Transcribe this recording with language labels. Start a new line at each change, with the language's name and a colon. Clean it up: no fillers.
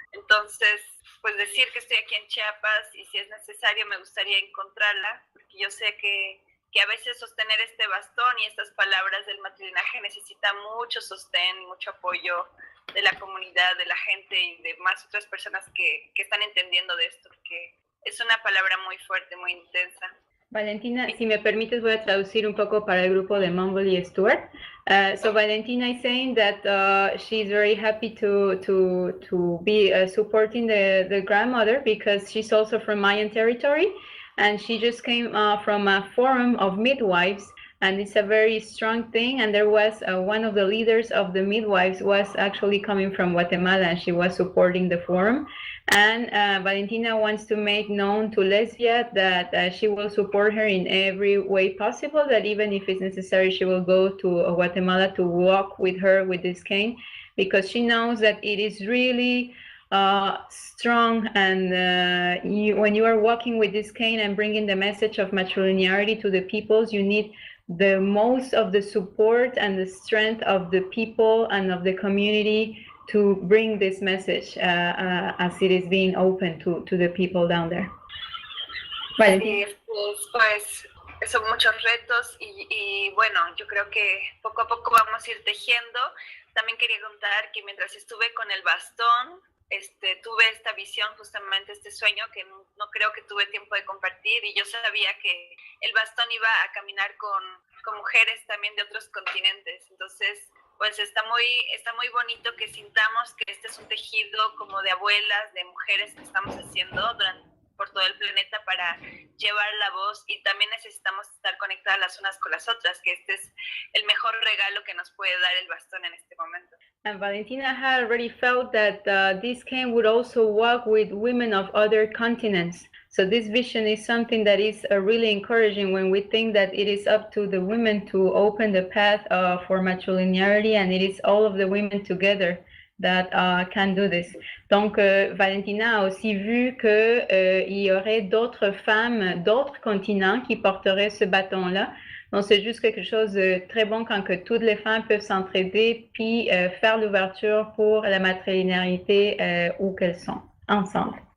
Spanish: Entonces, pues decir que estoy aquí en Chiapas y si es necesario me gustaría encontrarla, porque yo sé que a veces sostener este bastón y estas palabras del matrilinaje necesita mucho sostén y mucho apoyo de la comunidad, de la gente y de más otras personas que están entendiendo de esto, porque es una palabra muy fuerte, muy intensa. Valentina, si me permites, voy a traducir un poco para el grupo de Mumble y Stuart.
English: So Valentina is saying that she's very happy to be supporting the grandmother because she's also from Mayan territory, and she just came from a forum of midwives, and it's a very strong thing. And there was one of the leaders of the midwives was actually coming from Guatemala, and she was supporting the forum. And Valentina wants to make known to Lesbia that she will support her in every way possible, that even if it's necessary, she will go to Guatemala to walk with her with this cane, because she knows that it is really strong, and when you are walking with this cane and bringing the message of matrilinearity to the peoples, you need the most of the support and the strength of the people and of the community to bring this message as it is being open to the people down there.
Spanish: Sí, pues son muchos retos y bueno, yo creo que poco a poco vamos a ir tejiendo. También quería contar que mientras estuve con el bastón, tuve esta visión, justamente este sueño que no creo que tuve tiempo de compartir, y yo sabía que el bastón iba a caminar con mujeres también de otros continentes. Entonces, pues está muy bonito que sintamos que este es un tejido como de abuelas, de mujeres que estamos haciendo por todo el planeta para llevar la voz, y también necesitamos estar conectadas las unas con las otras, que este es el mejor regalo que nos puede dar el bastón en este momento.
English: And Valentina had already felt that this cane would also walk with women of other continents. So this vision is something that is really encouraging when we think that it is up to the women to open the path for matrilinearity, and it is all of the women together that can do this.
French: Donc, Valentina a aussi vu qu'il y aurait d'autres femmes, d'autres continents qui porteraient ce bâton-là. Donc, c'est juste quelque chose de très bon quand que toutes les femmes peuvent s'entraider puis faire l'ouverture pour la matrilinearité où qu'elles sont, ensemble.